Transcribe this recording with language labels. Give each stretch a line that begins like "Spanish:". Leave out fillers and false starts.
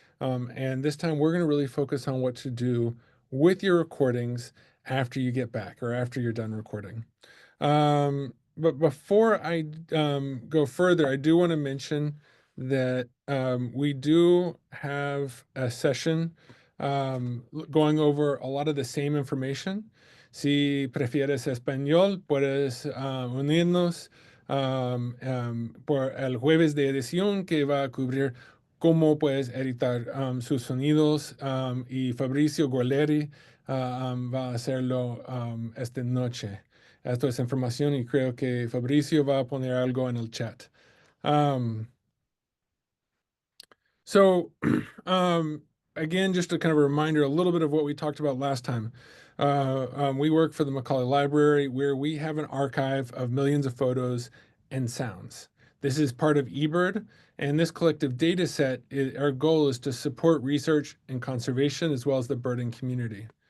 English: And this time we're going to really focus on what to do with your recordings after you get back or after you're done recording. But before I go further, I do want to mention that we do have a session going over a lot of the same information.
Spanish: Si prefieres español, puedes unirnos por el jueves de edición que va a cubrir cómo puedes editar sus sonidos y Fabricio Goleri va a hacerlo esta noche. Esto es información y creo que Fabricio va a poner algo en el chat.
English: So again, just a kind of a reminder, a little bit of what we talked about last time. We work for the Macaulay Library, where we have an archive of millions of photos and sounds. This is part of eBird, and this collective data set, our goal is to support research and conservation as well as the birding community.